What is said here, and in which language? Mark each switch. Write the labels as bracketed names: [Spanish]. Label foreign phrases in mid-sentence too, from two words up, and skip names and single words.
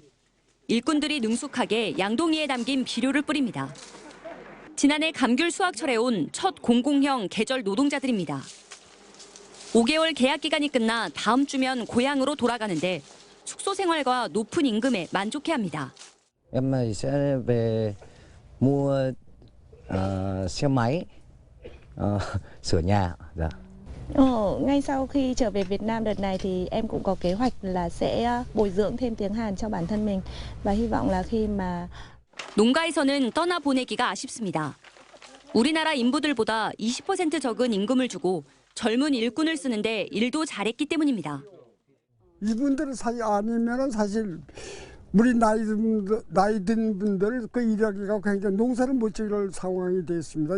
[Korean] 일꾼들이 능숙하게 양동이에 담긴 비료를 뿌립니다. 지난해 감귤 수확철에 온 첫 공공형 계절 노동자들입니다. 5개월 계약 기간이 끝나 다음 주면 고향으로 돌아가는데 숙소 생활과 높은 임금에 만족해합니다. [Vietnamese] Em sẽ về mua xe máy, sửa nhà. Ngay sau khi trở về Việt Nam đợt này thì em cũng có kế hoạch là sẽ bồi dưỡng thêm tiếng Hàn cho bản thân mình và hy vọng là khi mà [Korean] 농가에서는 떠나보내기가 아쉽습니다. 우리나라 인부들보다 20% 적은 임금을 주고 젊은 일꾼을 쓰는데 일도 잘했기 때문입니다. 이분들은 아니면은 사실 우리 나이 든 분들 그 일하기가 굉장히 농사를 못 지을 상황이 됐습니다.